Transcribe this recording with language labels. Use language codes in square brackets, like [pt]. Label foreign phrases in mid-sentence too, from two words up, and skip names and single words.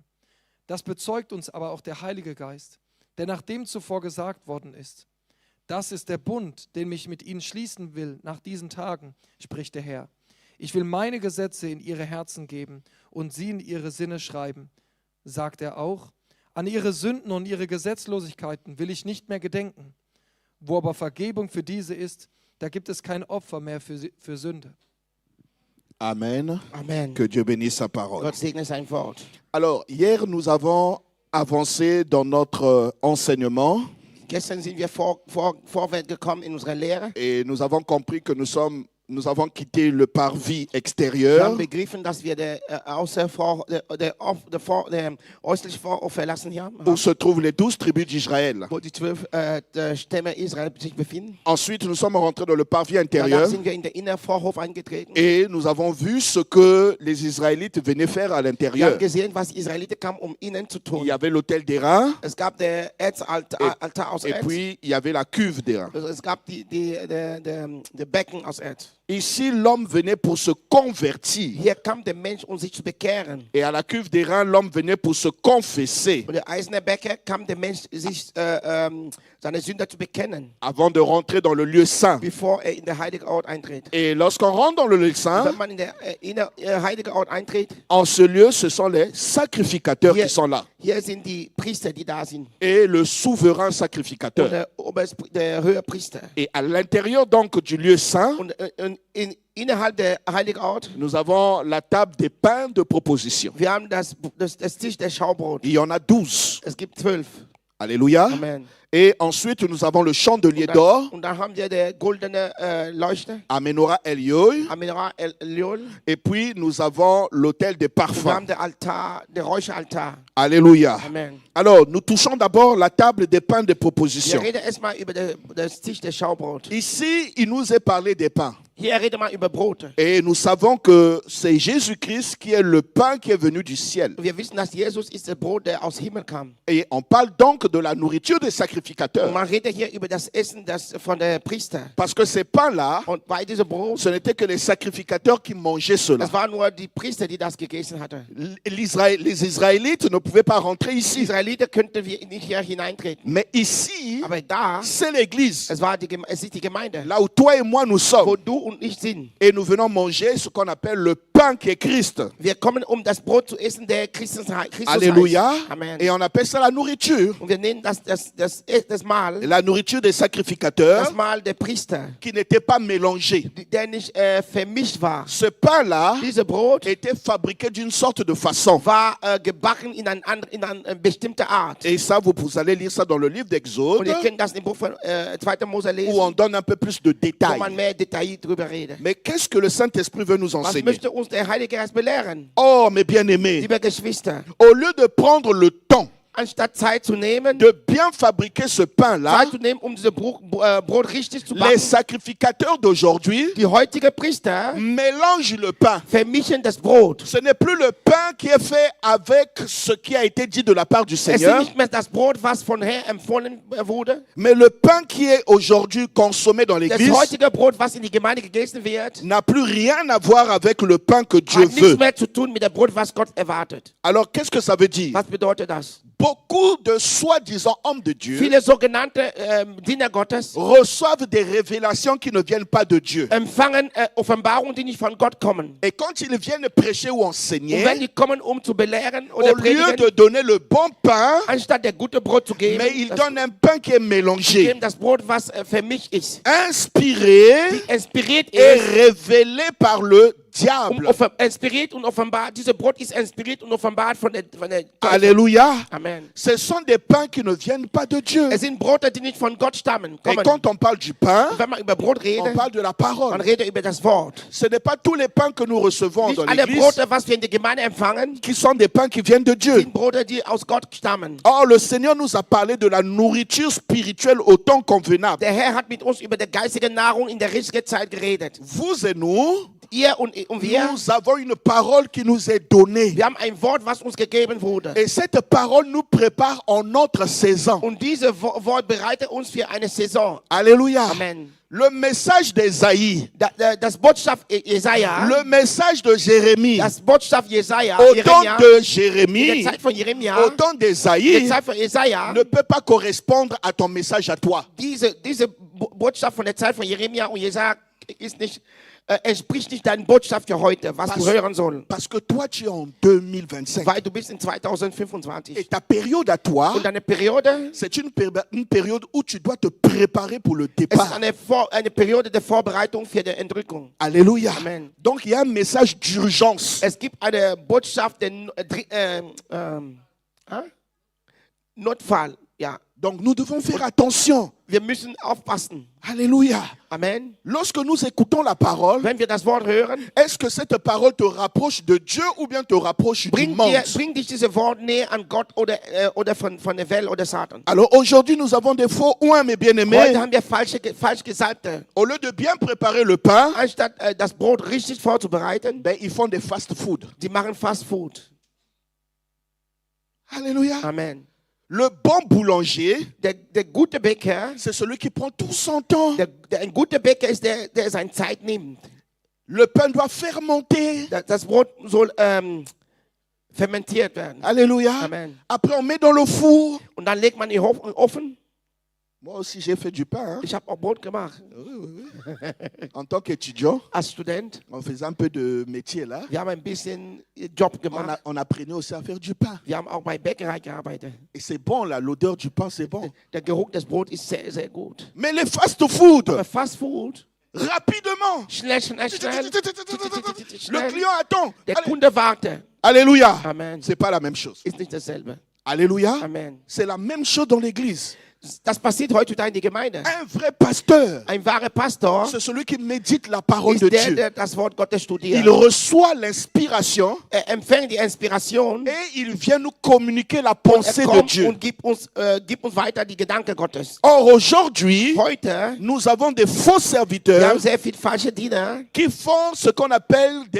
[de] Das bezeugt uns aber auch der Heilige Geist, der nachdem zuvor gesagt worden ist: Das ist der Bund, den ich mit ihnen schließen will nach diesen Tagen, spricht der Herr. Ich will meine Gesetze in ihre Herzen geben und sie in ihre Sinne schreiben. Sagt er auch: An ihre Sünden und ihre Gesetzlosigkeiten will ich nicht mehr gedenken. Wo aber Vergebung für diese ist, da gibt es kein Opfer mehr für Sünde. Amen. Amen. [fr] Que Dieu bénisse sa parole. [de] Gott segne sein Wort. [fr] Alors, hier, nous avons avancé dans notre enseignement [de] Gestern sind wir vorwärts gekommen in unserer Lehre. [fr] et nous avons compris que nous avons quitté le parvis [de] Wir [fr] extérieur [de] haben begriffen, dass wir der äußerliche Vorhof verlassen haben, [fr] où se trouvent les 12 tribus d'Israël. [de] wo die 12 Stämme Israel sich befinden. [fr] Ensuite, nous sommes rentrés dans le parvis [de] Danach [fr] intérieur [de] sind wir in den inneren Vorhof eingetreten. [fr] et nous avons vu ce que les Israélites venaient faire à [de] Wir [fr] l'intérieur. [de] haben gesehen, was die Israeliten kamen, um ihnen zu [fr] Il [de] tun. [fr] y avait l'autel d'airain [de] Es gab der Erzaltar aus [fr] et [de] Erz. [fr] puis il y avait la cuve d'airain. [de] Also es gab die Becken aus Erz. [fr] Ici, l'homme venait pour se convertir [de] Hier kam der Mensch, um sich zu bekehren. [fr] et à la cuve d'airain, l'homme venait pour se confesser [de] Und der eiserne Becker kam der Mensch, sich seine Sünder zu bekennen, [fr] avant de rentrer dans le lieu saint. [de] bevor er in der heilige Ort eintritt. [fr] Et lorsqu'on rentre dans le lieu [de] Wenn [fr] saint, [de] man in der heilige Ort eintritt, [fr] en ce lieu, ce sont les sacrificateurs qui sont là. [de] hier sind die Priester, die da sind. [fr] Et le souverain [de] Und [fr] sacrificateur. [de] der Höherpriester. [fr] Et à l'intérieur donc du lieu saint, [de] Und innerhalb der heiligen Ort, [fr] nous avons la table des pains de proposition. [de] wir haben das Tisch der Schaubrot. [fr] Il y en a 12. [de] Es gibt 12. [fr] Alléluia. [de] Amen. [fr] Et ensuite, nous avons le chandelier d'or, [de] Und dann haben wir der goldene Leuchte, [fr] Amenora Elioi. [de] Amenora Eliol. [fr] Et puis, nous avons l'autel des [de] Wir [fr] parfums. [de] haben der Altar, der Räucheraltar. [fr] Alléluia. [de] Amen. [fr] Alors, nous touchons d'abord la table des pains de [de] Wir [fr] proposition. [de] reden erstmal über das Tisch der Schaubrot. [fr] Ici, il nous est parlé des pains. [de] Hier redet man über Brote. [fr] Et nous savons que c'est Jésus-Christ qui est le pain qui est venu du ciel. [de] Wir wissen, dass Jesus ist das Brot, der aus Himmel kam. [fr] Et on parle donc de la nourriture des [de] Und [fr] sacrificateurs. [de] man redet hier über das Essen von der Priester. [fr] Parce que ces pains-là, [de] Und bei diesem Brot, [fr] ce n'était que les sacrificateurs qui mangeaient cela. [de] das waren nur die Priester, die das gegessen hatten. [fr] Les Israélites ne pouvaient pas rentrer [de] Die [fr] ici. [de] Israeliten könnten wir nicht hier hineintreten. [fr] Mais ici, [de] Aber da, [fr] c'est l'église. [de] es ist die Gemeinde, [fr] Là où toi et moi nous [de] wo [fr] sommes. [de] du und ich sind. [fr] Et nous venons manger ce qu'on appelle le pain pain qui est Christ. [de] Wir kommen, das Brot zu essen, der Christus [fr] Alléluia. [de] heißt. Amen. [fr] Et on appelle ça la nourriture. [de] Und wir nennen das Mahl, [fr] La nourriture des sacrificateurs [de] das Mahl der Priester, [fr] qui n'était pas mélangée. [de] der nicht vermischt war. [fr] Ce pain-là [de] Dieses Brot [fr] était fabriqué d'une sorte de façon. [de] war gebacken in eine bestimmte Art. [fr] Et ça, vous allez lire ça dans le livre [de] Und [fr] d'Exode, [de] ihr könnt das im Buch von 2. Mose lesen, [fr] où on donne un peu plus de [de] wo [fr] détails. [de] man mehr Detail drüber redet. [fr] Mais qu'est-ce que le Saint-Esprit veut nous [de] Was [fr] enseigner? [de] möchte uns der Heilige Geist belehren? [fr] Oh, mes bien-aimés, [de] Liebe Geschwister, [fr] au lieu de prendre le temps [de] anstatt Zeit zu nehmen, [fr] de bien fabriquer ce pain-là, [de] Zeit zu nehmen, dieses Brot richtig zu [fr] les [de] backen, [fr] sacrificateurs d'aujourd'hui [de] die heutigen Priester [fr] mélangent le pain. [de] vermischen das Brot. [fr] Ce n'est plus le pain qui est fait avec ce qui a été dit de la part du [de] Es ist [fr] Seigneur, [de] nicht mehr das Brot, was von Herrn empfohlen wurde. [fr] mais le pain qui est aujourd'hui consommé dans [de] Das [fr] l'église [de] heutige Brot, was in die Gemeinde gegessen wird, [fr] n'a plus rien à voir avec le pain que Dieu [de] hat nichts [fr] veut. [de] mehr zu tun mit dem Brot, was Gott erwartet. [fr] Alors, qu'est-ce que ça veut dire? [de] Was bedeutet das? [fr] Beaucoup de soi-disant hommes de Dieu [de] Viele sogenannte Diener Gottes [fr] reçoivent des révélations qui ne viennent pas de Dieu. [de] empfangen Offenbarungen, die nicht von Gott kommen. [fr] Et quand ils viennent prêcher ou [de] Und [fr] enseigner, [de] wenn die kommen, zu belehren oder [fr] au lieu [de] predigen, [fr] de donner le bon pain, [de] anstatt der gute Brot zu geben, [fr] mais ils donnent un pain qui est mélangé, [de] geben das Brot, was vermischt ist, [fr] inspiré [de] inspiriert [fr] et [de] ist, [fr] révélé par le diable. [de] inspiriert und offenbart. Dieses Brot ist inspiriert und offenbart von der Teufel. [fr] Alléluia. [de] Amen. [fr] Ce sont des pains qui ne viennent pas de Dieu. [de] Es sind Brote, die nicht von Gott stammen. [fr] Et [de] Kommen. [fr] quand on parle du pain, [de] Wenn man über Brot [fr] on [de] redet, [fr] parle de la [de] man [fr] parole. [de] redet über das Wort. [fr] Ce n'est pas tous les pains que nous recevons [de] Nicht [fr] dans [de] alle [fr] l'église [de] Brote, was wir in der Gemeinde empfangen, [fr] qui sont des pains qui viennent de Dieu. [de] sind Brote, die aus Gott stammen. [fr] Or, le Seigneur nous a parlé de la nourriture spirituelle au temps convenable. [de] Der Herr hat mit uns über die geistige Nahrung in der richtigen Zeit geredet. [fr] Vous et nous, [de] Ihr und wir, [fr] nous avons une parole qui nous est donnée. [de] wir haben ein Wort, was uns gegeben wurde. [fr] Et cette parole nous prépare en notre saison. [de] Und dieses Wort bereitet uns für eine Saison. [fr] Alléluia. [de] Amen. [fr] Le message d'Ésaïe, [de] Das Botschaft Jesaja, [fr] le message de Jérémie, [de] das Botschaft Jesaja, [fr] au [de] Jeremia, [fr] temps de [de] in [fr] Jérémie, [de] der Zeit von Jeremia, [fr] au temps [de] in der [fr] d'Ésaïe, [de] Zeit von Jesaja, [fr] ne peut pas correspondre à ton message à toi. [de] diese Botschaft von der Zeit von Jeremia und Jesaja ist nicht, entspricht nicht deiner Botschaft für heute, was du hören sollst. [fr] Parce que toi, tu es en 2025. [de] Weil du bist in [fr] Et [de] 2025. [fr] ta période à toi, [de] Und deine Periode, [fr] c'est une période où tu dois te préparer pour le [de] es ist [fr] départ. [de] eine Periode der Vorbereitung für die Entrückung. [fr] Alléluia. [de] Amen. [fr] Donc, il y a un message d'urgence. [de] Es gibt eine Botschaft der Notfall. Ja, [fr] Donc, nous devons faire attention. [de] wir müssen aufpassen. [fr] Alléluia. [de] Amen. [fr] Lorsque nous écoutons la parole, [de] Wenn wir das Wort hören, [fr] est-ce que cette parole te rapproche de Dieu ou bien te rapproche du [de] bringt [fr] monde? [de] dich dieses Wort näher an Gott oder von der Welt oder Satan. [fr] Alors aujourd'hui, nous avons des faux oins, mes bien-aimés. [de] Heute haben wir falsch Gesalbte. [fr] Au lieu de bien préparer le pain, [de] Anstatt das Brot richtig vorzubereiten, [fr] ben, ils font des fast-food. [de] die machen Fast Food. [fr] Alléluia. [de] Amen. [fr] Le bon boulanger, [de] Der gute Bäcker, [fr] c'est celui qui prend tout son temps. [de] ein guter Bäcker ist der seine Zeit nimmt. [fr] Le pain doit fermenter. [de] Das Brot soll fermentiert werden. [fr] Alléluia. [de] Amen. [fr] Après, on met dans le four. [de] Und dann legt man in den Ofen. [fr] Moi aussi, j'ai fait du pain. Hein. [de] Ich habe auch Brot gemacht. [fr] Oui. En tant qu'étudiant, [de] Als Student. [fr] on faisait un peu de métier là. [de] Wir haben ein bisschen Job gemacht. [fr] On apprenait aussi à faire du pain. [de] Wir haben auch bei Bäckerei gearbeitet. [fr] Et c'est bon là, l'odeur du pain, c'est bon. [de] Der Geruch des Brotes ist sehr, sehr gut. [fr] Mais les fast-food, [de] Aber Fast Food, [fr] rapidement. [de] schnell. [fr] Le client attend. [de] Der Kunde wartet. [fr] Alléluia. [de] Amen. [fr] C'est pas la même chose. [de] Ist nicht dasselbe. [fr] Alléluia. [de] Amen. [fr] C'est la même chose dans l'église. [de] Das passiert heutzutage in der Gemeinde. [fr] Un vrai pasteur, [de] Ein wahrer Pastor [fr] c'est celui qui médite la parole [de] ist [fr] de [de] der, [fr] Dieu. [de] der das Wort Gottes studiert. [fr] Il reçoit l'inspiration [de] Empfängt die Inspiration [fr] et il vient nous communiquer la pensée de [de] kommt [fr] Dieu. [de] und gibt uns weiter die Gedanken Gottes. [fr] Or, aujourd'hui, [de] Heute, [fr] nous avons des faux [de] wir [fr] serviteurs [de] haben sehr viele falsche Diener, [fr] qui font ce qu'on appelle des